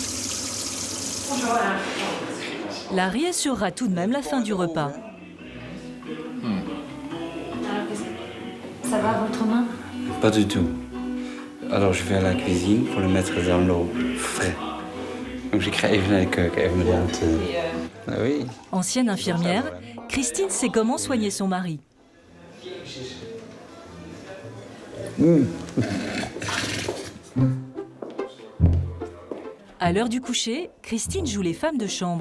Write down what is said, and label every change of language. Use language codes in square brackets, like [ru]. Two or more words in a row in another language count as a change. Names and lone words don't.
[fr] Larry assurera tout de même la fin du repas. Ça va votre main? Pas du tout. Alors je vais à la cuisine pour le mettre dans l'eau frais. [nl] Donc ik ga even naar de keuken, even mijn hand. [fr] Ah oui. Ancienne infirmière, Christine sait comment soigner son mari. À l'heure du coucher, Christine joue les femmes de chambre.